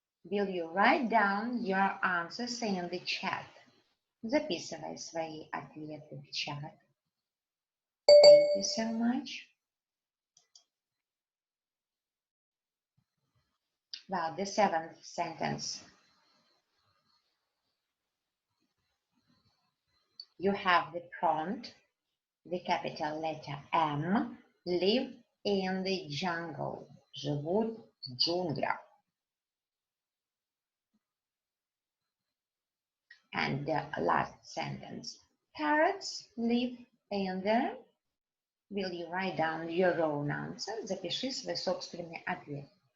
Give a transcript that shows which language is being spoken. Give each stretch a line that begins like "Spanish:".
English: Will you write down your answers in the chat?
Russian: Записывай свои ответы в чат.
English: Thank you so much. Well, the seventh sentence. You have the prompt, the capital letter M, live in the jungle.
Russian: Живут в джунглях.
English: And the last sentence. Parrots live in the... Will you write down your own answer?
Russian: Запиши свой собственный ответ.